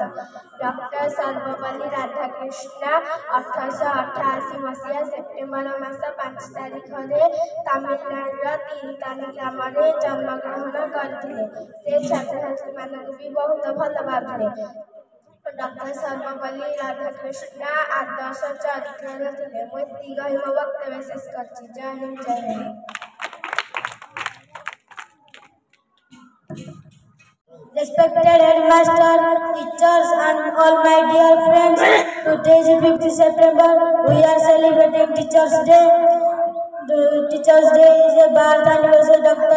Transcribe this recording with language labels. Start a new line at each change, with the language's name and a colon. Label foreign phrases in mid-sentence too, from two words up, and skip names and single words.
Odia: ଡକ୍ଟର ସର୍ବପଲ୍ଲୀ ରାଧାକୃଷ୍ଣ 1888 ମସିହା ସେପ୍ଟେମ୍ବର ମାସ 5 ତାରିଖରେ ତାମିଲନାଡୁର ତିରୁତାନି ଗ୍ରାମରେ ଜନ୍ମଗ୍ରହଣ କରିଥିଲେ। ସେ ଛାତ୍ରଛାତ୍ରୀମାନଙ୍କୁ ବି ବହୁତ ଭଲ ପାଉଥିଲେ। ଡକ୍ଟର ସର୍ବପଲ୍ଲୀ ରାଧାକୃଷ୍ଣ ଆଦର୍ଶ ଚରିତ୍ରର ଥିଲେ। ମୁଁ ଏତିକି କହି ମୋ ବକ୍ତବ୍ୟ ଶେଷ କରିଛି। ଜୟ ହିନ୍ଦ, ଜୟ ହିନ୍ଦ।
English: Respected headmaster, teachers and all my dear friends, today is 5th September. We are celebrating Teachers Day. Teachers Day is a birth anniversary of Dr.